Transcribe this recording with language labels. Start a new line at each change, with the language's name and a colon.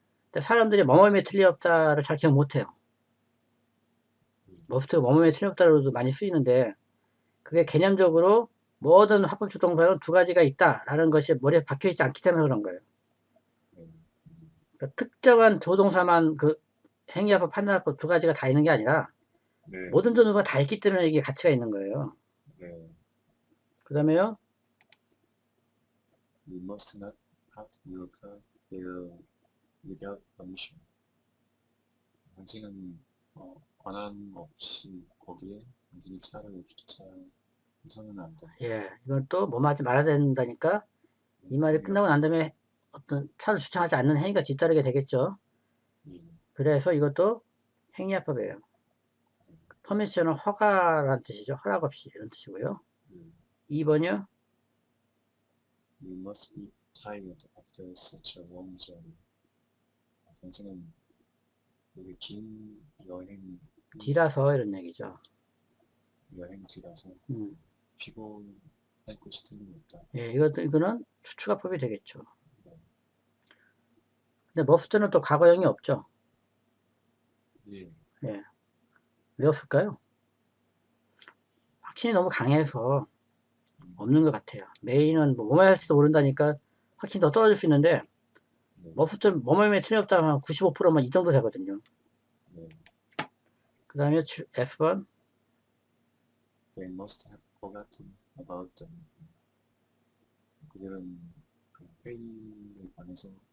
Korean: 근데 사람들이 뭐뭐에 틀림없다를 잘 기억 못해요. 머스트가 뭐뭐에 틀림없다로도 많이 쓰이는데 그게 개념적으로 모든 합법적 동사는 두 가지가 있다라는 것이 머리에 박혀있지 않기 때문에 그런 거예요. 그러니까 특정한 조동사만 그 행위합법, 판단합법 두 가지가 다 있는 게 아니라 모든 조동사가 다 있기 때문에 이게 가치가 있는 거예요. 그 다음에요.
English: You must not have your car there without permission.
Korean: 당신은 권한 없이 거기에 당신이 차를 주차해서는 안 돼. 예, 이건 또 뭐뭐 하지 말아야 된다니까 이 말이 끝나고 난 다음에 어떤 차를 주차하지 않는 행위가 뒤따르게 되겠죠. 그래서 이것도 행위합법이에요. 퍼미션은 허가라는 뜻이죠. 허락 없이 이런 뜻이고요. 2번이요.
English: You must be tired after such a long journey.
Korean: 당신은 여기 긴 여행 뒤라서 이런 얘기죠. 여행지라서 피곤할 것이 틀림없다. 예, 이거는 추측합법이 되겠죠. 근데 머스트는 또 과거형이 없죠. 예. 왜 없을까요? 확신이 너무 강해서 없는 것 같아요. 메인은 뭐뭐 할지도 모른다니까 확신이 더 떨어질 수 있는데 머스트는 뭐뭐에 틀림없다 하면 95%면 이 정도 되거든요. 그 다음에 F번
English: They must have forgotten about them.
Korean: 그들은 그 회의에 관해서